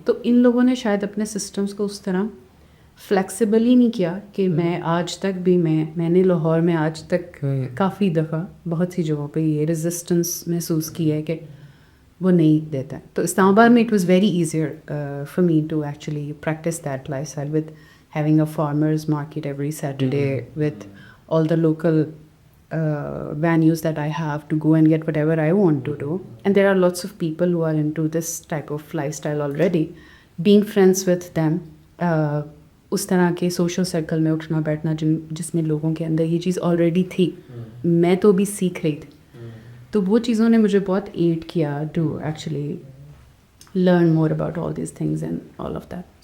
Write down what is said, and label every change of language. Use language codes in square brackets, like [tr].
[ur] تو ان لوگوں نے شاید اپنے سسٹمز کو اس طرح فلیکسیبل ہی نہیں کیا کہ میں آج تک بھی میں نے لاہور میں آج تک کافی دفعہ بہت سی جگہوں پہ یہ ریزسٹنس محسوس کی ہے کہ وہ نہیں دیتا. تو اسلام آباد میں [en] It was very easier for me to actually practise that lifestyle with having a farmers market every Saturday, with all the local venues that I have to go and get whatever I want to do. And there are lots of people who are into this type of lifestyle already. Being friends with them, [ur] اس طرح کے social circle میں اٹھنا بیٹھنا جس میں لوگوں کے اندر یہ چیز آلریڈی تھی, میں تو بھی سیکھ رہی تھی. تو وہ چیزوں نے مجھے بہت ایڈ کیا [en] To actually learn more about all these things and all of that.